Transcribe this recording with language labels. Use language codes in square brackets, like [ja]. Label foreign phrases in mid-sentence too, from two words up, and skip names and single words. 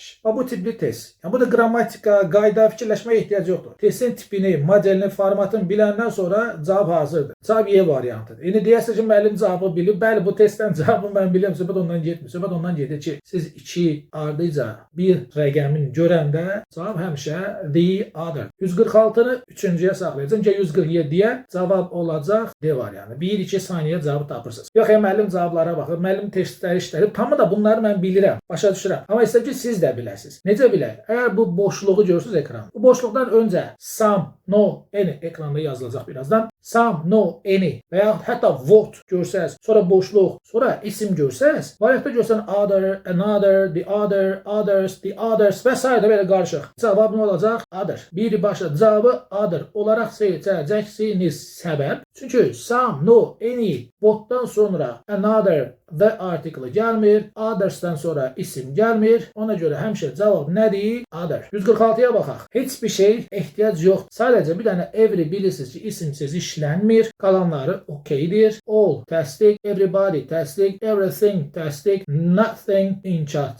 [az] Bu tipli test, yəni bu da qrammatika, qayda, fikirləşməyə ehtiyac yoxdur. Testin tipini, modelini, formatını biləndən sonra cavab hazırdır. Cavab Y variantıdır. İndi deyərsiniz ki, müəllim cavabı bilib, bəli, bu testdən cavabı mən bilirəm, söhbət ondan getmir. Söhbət ondan gedir ki, siz 2 ardıca bir rəqəmin görəndə cavab həmişə [en] the other. [az] 146-nı 3-cüyə saxlayacağım ki, 147-yə cavab olacaq D variantı. 1-2 saniyə cavabı tapırsınız. Yox, müəllim cavablara baxır, müəllim testləri işləyir. Tamı da bunları mən bilirəm, başa düşürəm. Amma istəyirəm ki, siz də biləsiniz. Necə bilək? Əgər bu boşluğu görürsünüz ekranda. Bu boşluqdan öncə [en] some, no, any [az] ekranda yazılacaq birazdan. [en] Some, no, any [az] və ya hətta what görsəz, sonra boşluq, sonra isim görsəz, variantda görsən [en] other, another, the other, others, the others [az] və s. belə qarışıq. Cavab nə olacaq? Other. Bir başa cavabı other olaraq seçəcəksiniz. Səbəb? Çünki [en] some, no, any, [az] what'dan sonra another və article gəlmir, others'dan sonra isim gəlmir. Ona görə həmişə cavab nədir? Other. 146-ya baxaq. Heç bir şey ehtiyac yox. Sadəcə bir dənə every bilirsiniz ki, isimsiz işlənmir. Qalanları okeydir. All təsdiq, everybody təsdiq, everything təsdiq, nothing inkar.